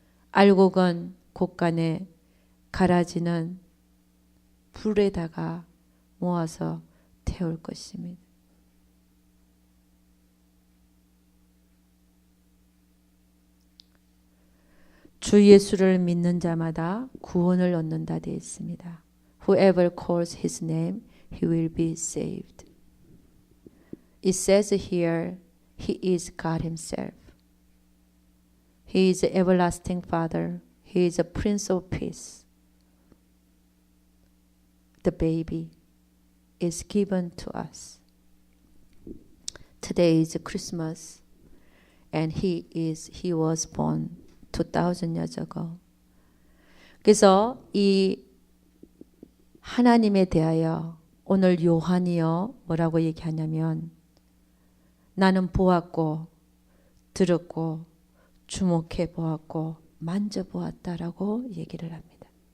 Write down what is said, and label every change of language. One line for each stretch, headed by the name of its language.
Korean: 알곡은 곳간에 갈아지는 불에다가 모아서 태울 것입니다. 주 예수를 믿는 자마다 구원을 얻는다 되어 있습니다.
English: Whoever calls his name, he will be saved. It says here, he is God himself. He is the everlasting Father. He is a Prince of Peace. The baby is given to us. Today is Christmas, and he was born 2000 years ago.
Korean: 그래서 이 하나님에 대하여 오늘 요한이요 뭐라고 얘기하냐면 나는 보았고 들었고 주목해 보았고 만져보았다라고 얘기를 합니다.